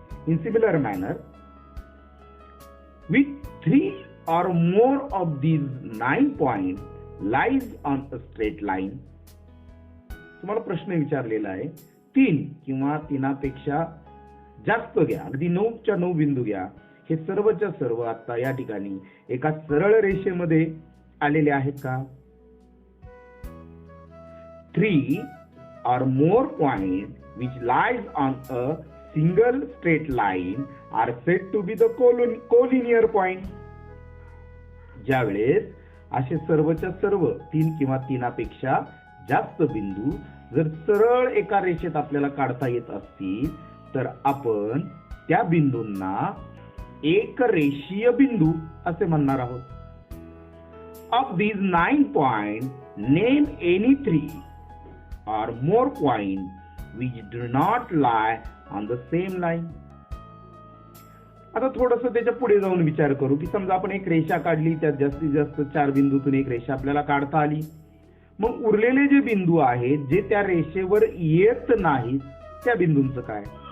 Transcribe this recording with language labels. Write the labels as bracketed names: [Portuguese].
[English] In similar manner, with 3 or more of these 9 points lies on a straight line. [Marathi] तुम्हाला प्रश्न विचारलेला आहे, 3 किंवा 3पेक्षा जास्त घ्या, अगदी 9च्या 9 बिंदू घ्या, हे सर्वच्या सर्व आता या ठिकाणी एका सरळ रेषेमध्ये आलेले आहेत का? [English] 3 or more points which lies on a single straight line are said to be the collinear point. [Marathi] ज्यावेळेस असे सर्वच्या सर्व 3 किंवा 3पेक्षा जास्त बिंदू जर सरळ एका रेषेत आपल्याला काढता येत असतील, तर आपण त्या बिंदूंना एक रेषीय बिंदू असे म्हणणार आहोत. [English] Of these 9 points, name any 3 or more points which do not lie on the same line. [Marathi] आता थोडस त्याच्या पुढे जाऊन विचार करू की समजा आपण एक रेषा काढली, त्यात जास्तीत जास्त 4 बिंदूतून एक रेषा आपल्याला काढता आली. मग उरलेले जे बिंदू आहेत जे त्या रेषेवर येत नाहीत, त्या बिंदूंचं काय?